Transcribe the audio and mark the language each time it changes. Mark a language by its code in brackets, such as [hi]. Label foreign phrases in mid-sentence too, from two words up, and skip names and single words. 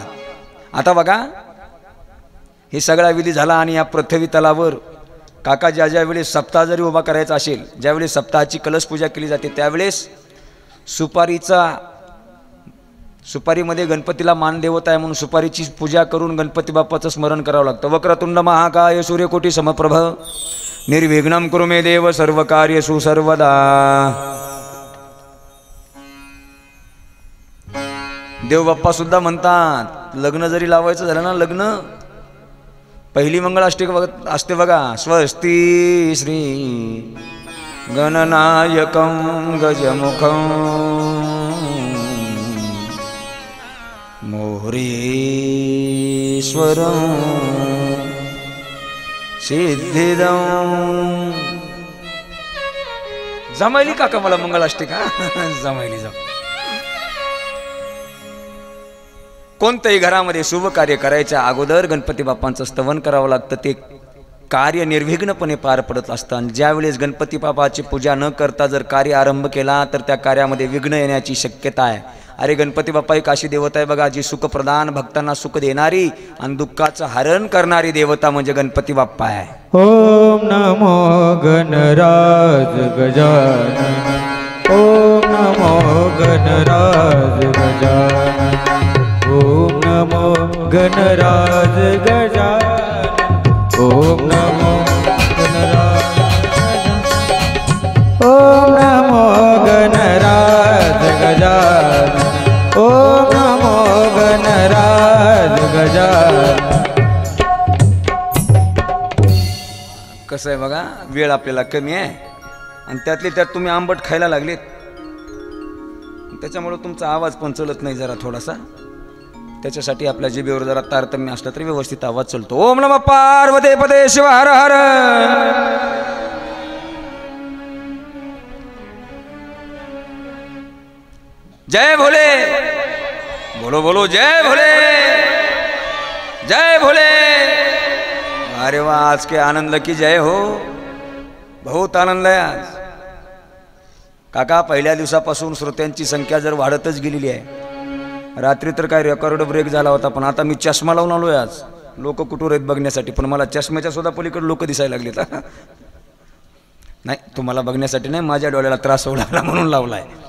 [mr] आता बघा, हे सगळा विधी झाला आणि या पृथ्वी तलावर काका ज्या वेळेस सप्ताह जरी उभा करायचा असेल, ज्यावेळेस सप्ताहाची कलश पूजा केली जाते, त्यावेळेस सुपारीमध्ये गणपतीला मान देवता आहे म्हणून सुपारीची पूजा करून गणपती बाप्पाचं स्मरण करावं लागतं. [sa] वक्रतुंड महाकाय सूर्यकोटी समप्रभ निर्विघ्नं कुरु मे देव सर्व कार्येषु सर्वदा. [mr] देव बाप्पा सुद्धा म्हणतात, लग्न जरी लावायचं झालं ना, लग्न पहिली मंगळाष्टक असते बघा, [sa] स्वस्ती श्री गणनायकं गजमुखं मोरेश्वरं सिद्धिदं. [mr] जमायली काका मला मंगळाष्टका? जमायली. कोणत्याही घरामध्ये शुभ कार्य करायच्या अगोदर गणपती बाप्पांचं स्तवन करावं लागतं. ते कार्य निर्विघ्नपणे पार पडत असतं. आणि ज्यावेळेस गणपती बाप्पाची पूजा न करता जर कार्य आरंभ केला तर त्या कार्यामध्ये विघ्न येण्याची शक्यता आहे. अरे गणपती बाप्पा एक अशी देवता आहे बघा, जी सुखप्रदान, भक्तांना सुख देणारी आणि दुःखाचं हरण करणारी देवता म्हणजे गणपती बाप्पा आहे. [sa] ओम नमो गणराज गजानन, ओम नमो गणराज गजानन, ओम नमो गणराज गजानन, ओम नमो गणराज गजानन, ओम नमो गणराज गजानन, ओम नमो गणराज गजानन. [mr] कसं आहे बघा, वेळ आपल्याला कमी आहे आणि त्यातली त्यात तुम्ही आंबट खायला लागलेत, त्याच्यामुळे तुमचा आवाज पण चलत नाही जरा थोडासा. त्याच्यासाठी आपल्या जिभेवर जरा तारतम्य असलं तरी व्यवस्थित आवाज चलतो. [sa] ओम नमः पार्वती पते शिव हर हर. [hi] जय भोले, बोलो बोलो जय भोले, जय भोले. अरे वाह, आज के आनंद की जय हो. [mr] बहुत आनंद आहे आज काका. पहिल्या दिवसापासून श्रोत्यांची संख्या जर वाढतच गेलेली आहे. रात्री तर काय [en] record break [mr] झाला होता, पण आता मी चष्मा लावून आलोय आज. लोक कुठून आहेत बघण्यासाठी, पण मला चष्म्याच्या सुद्धा पलीकडे लोक दिसायला लागलेत. नाही, तुम्हाला बघण्यासाठी नाही, माझ्या डोळ्याला त्रास होऊ लागला म्हणून लावलाय.